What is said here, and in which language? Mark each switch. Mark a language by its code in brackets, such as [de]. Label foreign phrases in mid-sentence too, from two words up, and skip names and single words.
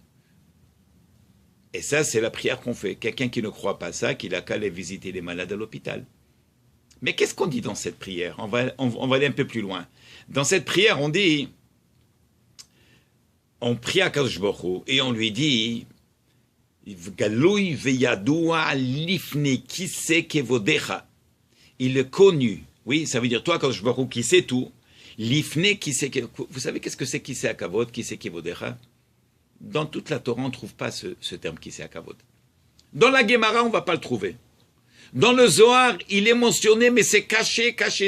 [fr] Et ça, c'est la prière qu'on fait. Quelqu'un qui ne croit pas ça, qu'il a qu'à aller visiter les malades à l'hôpital. Mais qu'est-ce qu'on dit dans cette prière? On va aller un peu plus loin. Dans cette prière, on dit, on prie à [he] קדוש ברוך הוא [fr] et on lui dit, [he] גלוי וידוע לפני כסא כבודך. [fr] Il est connu. Oui, ça veut dire toi, quand je vois qui sait tout. [he] לפני כסא. [fr] Vous savez qu'est-ce que c'est [he] כסא הכבוד, כסא כבודך? [fr] Dans toute la Torah, on ne trouve pas ce terme [he] כסא הכבוד. [fr] Dans la Gemara, on ne va pas le trouver. Dans le Zohar, il est mentionné, mais c'est caché, caché.